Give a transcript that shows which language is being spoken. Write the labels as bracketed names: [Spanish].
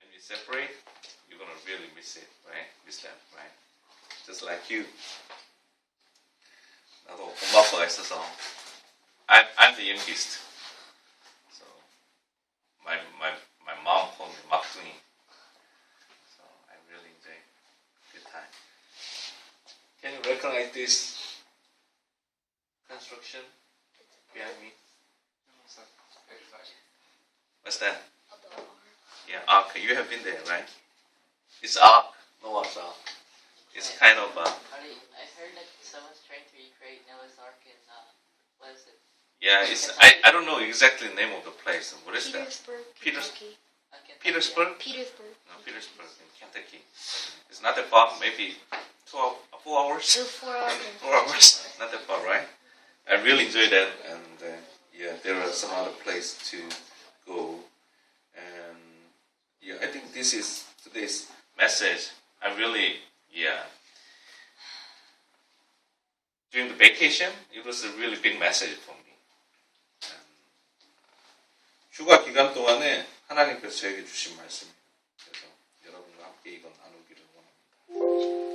[English] separate, you're gonna really miss it, right? Miss that, right? Just like you. [Korean] 나도 엄마 아빠가 있어서 [English] I'm the youngest. So my mom called me 막둥이. So I really enjoy good time. Can you recognize this construction behind me? What's that? Yeah, Ark. You have been there, right? It's Ark, Noah's Ark. It's kind of I heard that someone's trying to recreate Noah's Ark in, what is it? yeah. It's I don't know exactly the name of the place. What is that? Kentucky. Petersburg? Petersburg. No, Petersburg in Kentucky. It's not that far. Maybe 4 hours. 4 hours. 4 hours. Not that far, right? I really enjoyed that, and yeah, there are some other places to go, and yeah, I think this is today's message. I really, yeah. During the vacation, it was a really big message for me. [Korean] 휴가 기간 동안에 하나님께서 저에게 주신 말씀이에요. 그래서 여러분과 함께 이건 나누기를 원합니다.